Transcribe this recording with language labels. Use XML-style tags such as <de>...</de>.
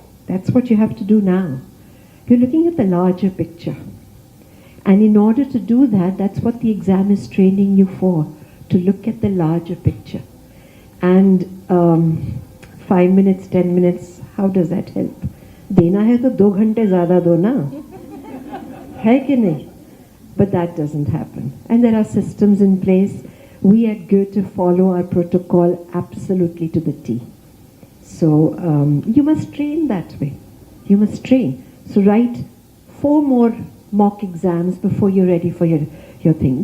<en>That's what you have to do now. You're looking at the larger picture. And in order to do that, that's what the exam is training you for, to look at the larger picture. And 5 minutes, 10 minutes, how does that help?</en> <hi>देना है तो 2 घंटे ज़्यादा दो ना, है कि नहीं?</hi> <en>But that doesn't happen. And there are systems in place. We at Goethe follow our protocol absolutely to the T. So you must train that way. You must train. So write 4 more mock exams before you're ready for your thing.</en>